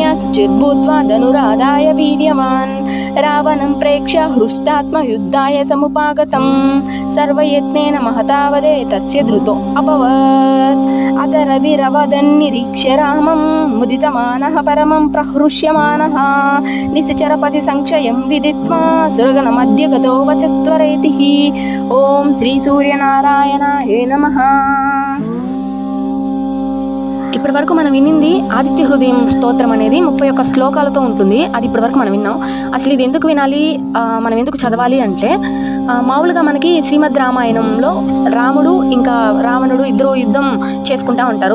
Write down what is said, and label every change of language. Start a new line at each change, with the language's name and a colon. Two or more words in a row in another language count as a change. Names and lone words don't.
Sanskrit: शुचिर्भूत्वा धनुरादाय वीर्यवान् रावणं प्रेक्ष्य हृष्टात्मयुद्धाय समुपागतं सर्वयत्नेन महतावदे तस्य धृतो अभवत् अथ रविरवदन्निरीक्ष्य रामं मुदितमानः परमं प्रहृष्यमानः निश्चरपति संक्षयं विदित्वा सुरगणमध्य गतो वचस्त्वरेतिः ॐ श्रीसूर्यनारायणाय नमः.
Telugu: ఇప్పటి వరకు మనం వినింది ఆదిత్య హృదయం స్తోత్రం అనేది 31 శ్లోకాలతో ఉంటుంది. అది ఇప్పటి వరకు మనం విన్నాం. అసలు ఇది ఎందుకు వినాలి, మనం ఎందుకు చదవాలి అంటే మామూలుగా మనకి శ్రీమద్ రామాయణంలో రాముడు ఇంకా రావణుడు ఇద్దరు యుద్ధం చేసుకుంటూ ఉంటారు.